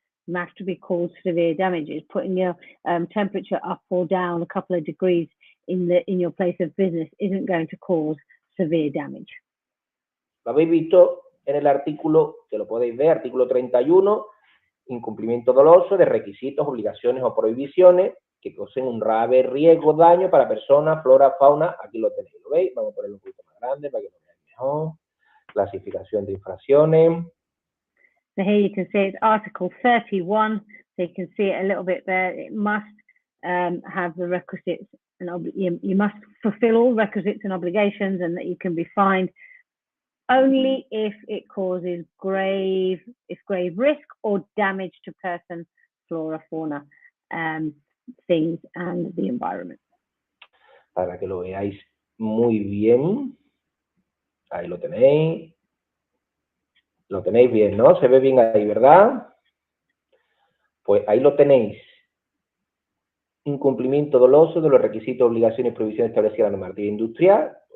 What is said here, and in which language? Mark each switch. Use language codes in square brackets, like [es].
[en] They have to be called severe damages. Putting your temperature up or down a couple of degrees in your place of business isn't going to cause severe damage. [es] Lo habéis visto en el artículo, que lo podéis ver, artículo 31, incumplimiento doloso de requisitos, obligaciones o prohibiciones que causen un grave riesgo, daño para personas, flora, fauna. Aquí lo tenéis, ¿lo veis? Vamos a ponerlo un poquito más grande para que lo veáis mejor. Clasificación de infracciones. [en] So here you can see it's Article 31. So you can see it a little bit there. It must have the requisites, and you must fulfill all requisites and obligations, and that you can be fined only if it causes grave risk or damage to person, flora, fauna, things, and the environment. [es] Para que lo veáis muy bien. Ahí lo tenéis. Lo tenéis bien, ¿no? Se ve bien ahí, ¿verdad? Pues ahí lo tenéis. Incumplimiento doloso de los requisitos, obligaciones y prohibiciones establecidas en la normativa industrial.